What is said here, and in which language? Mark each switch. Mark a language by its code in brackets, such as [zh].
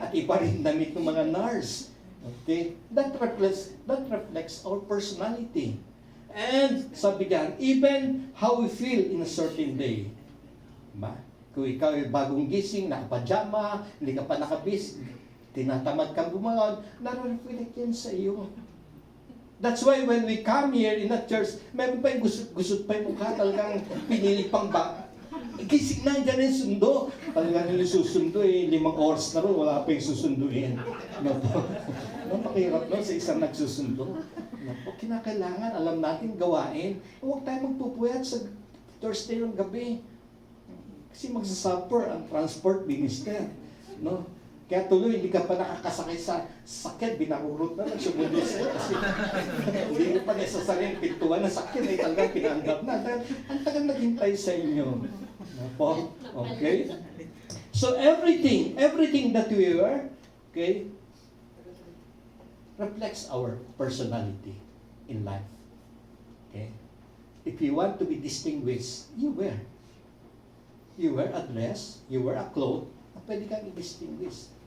[tl] At iba rin damit ng mga nurse. Okay? [en] That reflects our personality. And sabi diyan, even how we feel in a certain day. [tl] Diba? Kung ikaw ay bagong gising, nakapajama, hindi ka pa nakabis, tinatamad kang gumawan, nare-reflect yan sa iyo. [en] That's why when we come here in the church, [tl] meron pa yung gusot pa yung mukha, talagang pinili pang ba. Gising na, dyan yung sundo. Talagang yung susundo 5 oras na rin, wala pa yung susunduin. No po. Napakahirap no, sa isang nagsusundo. No po, kinakailangan, alam natin gawain. Huwag tayo magpupuyat sa Thursday ng gabi. Kasi magsasuffer ang transport minister. No? Kaya tuloy, hindi ka pa nakakasakay sa sakyan, binarurot na, nagsumundo sa'yo. Kasi hindi mo pa necessary yung pintuan ng sakyan, ay talagang pinanggap na. Ang tagal naghintay sa inyo. Po? Okay? [en] So everything that we wear, okay, reflects our personality in life. Okay? If you want to be distinguished, you wear. You wear a dress, you wear a cloth, [tl] pwede kang i-distinguish.